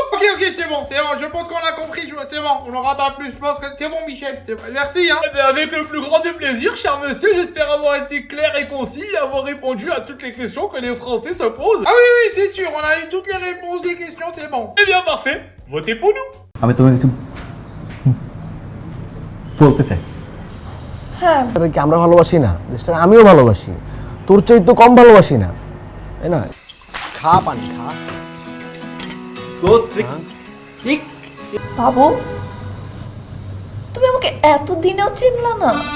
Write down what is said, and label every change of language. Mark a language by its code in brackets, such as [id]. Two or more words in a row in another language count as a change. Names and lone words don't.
[fr] Ok, c'est bon, je pense qu'on a compris, c'est bon, on n'aura pas plus, je pense que c'est bon, Michel. Merci, hein. Eh bien, avec le plus grand des plaisirs, cher monsieur, j'espère avoir été clair et concis et avoir répondu à toutes les questions que les Français se posent. Ah oui, c'est sûr, on a eu toutes les réponses des questions, c'est bon. Eh bien, parfait, votez pour nous. [bn] আমি তোমাকে কিছু বলতে চাই। হ্যাঁ কি আমরা ভালোবাসি না দেশটা আমিও ভালোবাসি তোর চাই তো কম ভালোবাসি না তাই না খা পানি খা বাবু তুমি আমাকে এতদিনেও চিনলা না?